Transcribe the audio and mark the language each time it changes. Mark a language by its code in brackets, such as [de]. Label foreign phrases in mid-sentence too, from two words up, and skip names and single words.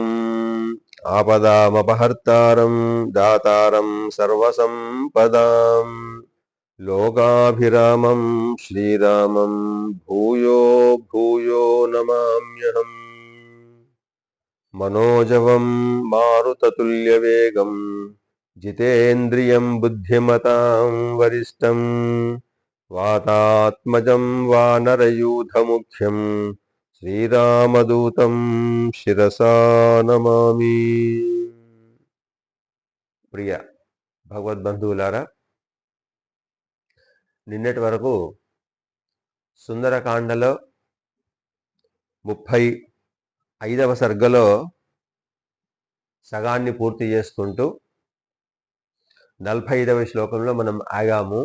[sa] आपदामपहर्तारं दातारं सर्वसंपदां लोकाभिरामं श्रीरामं भूयो भूयो नमाम्यहम्। मनोजवं मारुततुल्यवेगं जितेन्द्रियं बुद्धिमतां वरिष्ठं वातात्मजं वानरयूथमुख्यं శ్రీరామదూతం శిరసా నమామి. [te] ప్రియ భగవద్బంధువులారా, నిన్నటి వరకు సుందరకాండలో 35వ సర్గలో సగాన్ని పూర్తి చేసుకుంటూ 45వ శ్లోకంలో మనం ఆగాము.